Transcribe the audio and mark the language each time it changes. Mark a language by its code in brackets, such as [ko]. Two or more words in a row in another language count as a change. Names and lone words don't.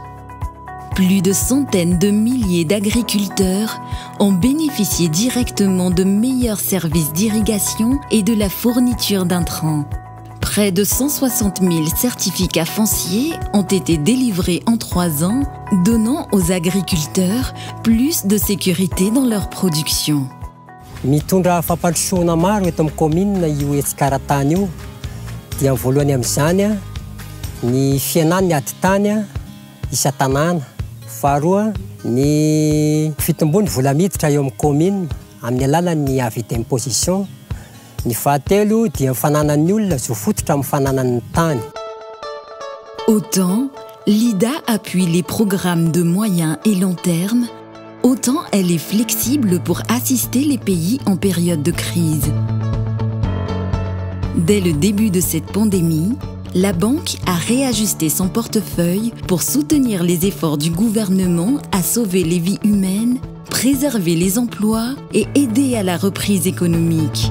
[fr] Plus de centaines de milliers d'agriculteurs ont bénéficié directement de meilleurs services d'irrigation et de la fourniture d'intrants. Près de 160 000 certificats fonciers ont été délivrés en 3 ans, donnant aux agriculteurs plus de sécurité dans leur production. [mg] Mitondra fampandrosoana maro eto amin'ny commune io Etsikara-tany io dia voalohany amin'izany ny fienany adi-tany isa-tanàna, faharoa ny fitombony vola miditra eo amin'ny commune amin'ny alalan'ny [fr] avis d'imposition, [mg] ny fahatelo dia fananan'ny olona zo fototra amin'ny fananan'ny tany. [fr] Autant l'IDA appuie les programmes de moyen et long terme, autant elle est flexible pour assister les pays en période de crise. Dès le début de cette pandémie, la banque a réajusté son portefeuille pour soutenir les efforts du gouvernement à sauver les vies humaines, préserver les emplois et aider à la reprise économique.